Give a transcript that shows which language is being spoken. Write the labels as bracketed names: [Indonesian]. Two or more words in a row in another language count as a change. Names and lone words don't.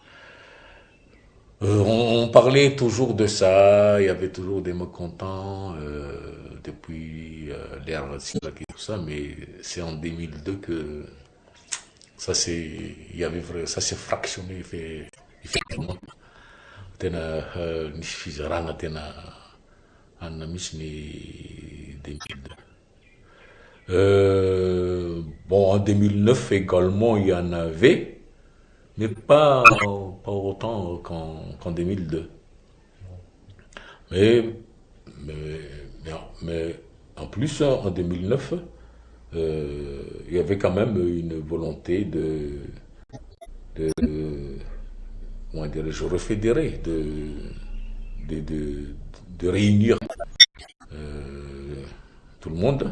[French] On parlait toujours de ça, il y avait toujours des mécontents depuis l'ère Silak et tout ça, mais c'est en 2002 que ça s'est, il y avait ça s'est fractionné, effectivement. [Malagasy] Tena ni fizarana tena anna misy ny 2002. [French] Bon, en 2009 également, il y en avait, mais pas autant qu'en 2002. Mais, mais, mais en plus, en 2009, il y avait quand même une volonté de comment dirais-je, refédérer, de réunir euh, tout le monde.